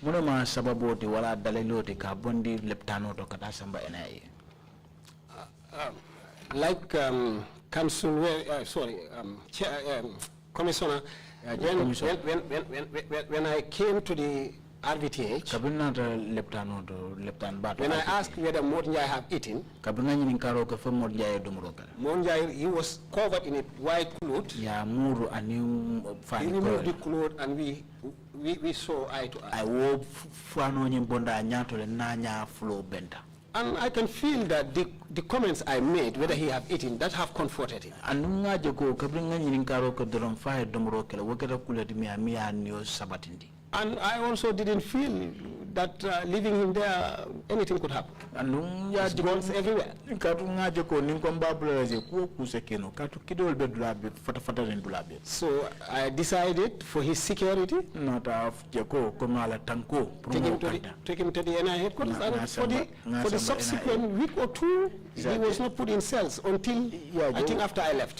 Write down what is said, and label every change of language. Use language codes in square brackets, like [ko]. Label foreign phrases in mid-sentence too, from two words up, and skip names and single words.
[en] Like Council, Commissioner, when I came to the RVTH, when I asked whether Modunjai have eaten, Modunjai, he was covered in a white cloth. He removed the cloth and we saw eye to eye. And I can feel that the comments I made, whether he have eaten, that have comforted him. [man] Anunga jago kabringa nyininkaro ko doron fa domro kala wakata kulati mi niyo sabatindi. [en] And I also didn't feel that leaving him there, anything could happen. There's guns everywhere. So I decided for his security, take him to the NI headquarters, and for the subsequent week or two, he was not put in cells until I think after I left.